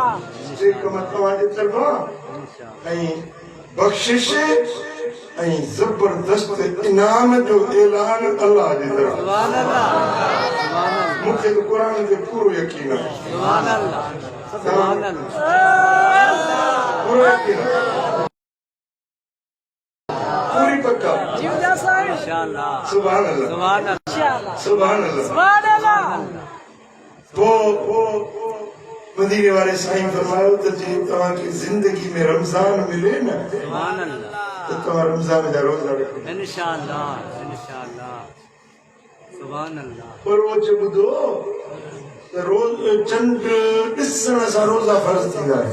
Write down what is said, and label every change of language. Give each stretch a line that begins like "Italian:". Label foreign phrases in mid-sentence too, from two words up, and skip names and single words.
Sindhi: टे कम तव्हांजे तरफ़ां ऐं बख़्शिश ऐं ज़बरदस्त इनाम जो ऐलान अल्लाह जी तरफ़
Arabic: سبحان الله سبحان الله
Sindhi: मूंखे त क़ुर ते पूरो यकीन आहे
Arabic: سبحان الله سبحان الله
Sindhi: पूरो यकीन आहे पूरी पक्का जीवदा साईं
Arabic: إن شاء الله سبحان الله سبحان الله إن شاء الله سبحان الله سبحان الله
Sindhi: तो मदीने वाले साईं फरमायो त जे तव्हांखे ज़िंदगी में रमज़ान मिले न
Arabic: سبحان الله
Sindhi: त तव्हां रमज़ान जा रोज़ा रखो
Arabic: إن شاء الله إن شاء الله سبحان الله
Sindhi: पर रोज़ ॿुधो त रोज़ चंड ॾिसण सां रोज़ा फ़र्ज़ थींदा आहिनि